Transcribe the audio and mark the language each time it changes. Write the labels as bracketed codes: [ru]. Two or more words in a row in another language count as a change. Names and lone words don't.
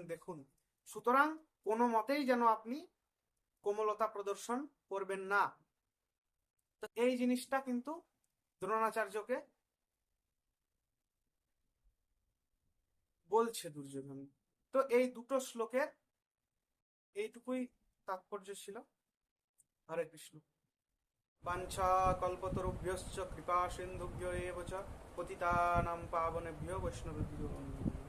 [bn] দেখুন, সুতরাং কোনো মতেই যেন আপনি কোমলতা প্রদর্শন করবেন না। তো এই জিনিসটা কিন্তু দ্রোণাচার্যকে বলছে দুর্যোধন। তো এই দুটো শ্লোকের এইটুকুই তাৎপর্য ছিল। হরে কৃষ্ণ। [sa] বাঞ্ছা কল্পতরুভ্যশ্চ কৃপা সিন্ধুভ্য এব চ পতিতানাং পাবনেভ্যো বৈষ্ণবেভ্যো